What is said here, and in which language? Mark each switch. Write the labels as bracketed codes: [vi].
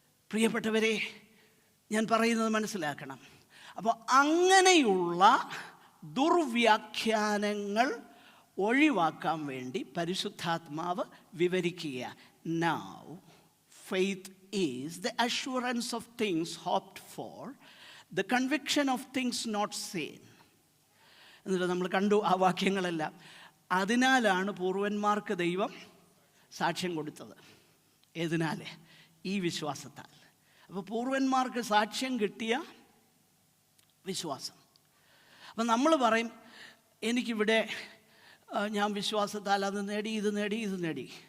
[ml] പ്രിയപ്പെട്ടവരെ, ഞാൻ പറയുന്നത് മനസ്സിലാക്കണം. അപ്പോൾ അങ്ങനെയുള്ള ദുർവ്യാഖ്യാനങ്ങൾ ഒഴിവാക്കാൻ വേണ്ടി പരിശുദ്ധാത്മാവ് വിവരിക്കുക. [en] Now faith is the assurance of things hoped for, the conviction of things not seen. [ml] എന്നിട്ട് നമ്മൾ കണ്ടു ആ വാക്യങ്ങളെല്ലാം. അതിനാലാണ് പൂർവന്മാർക്ക് ദൈവം സാക്ഷ്യം കൊടുത്തത്. ഏതിനാൽ? ഈ വിശ്വാസത്താൽ. അപ്പോൾ പൂർവന്മാർക്ക് സാക്ഷ്യം കിട്ടിയ വിശ്വാസം. അപ്പം നമ്മൾ പറയും, എനിക്കിവിടെ ഞാൻ വിശ്വാസത്താൽ അത് നേടി, ഇത് നേടി.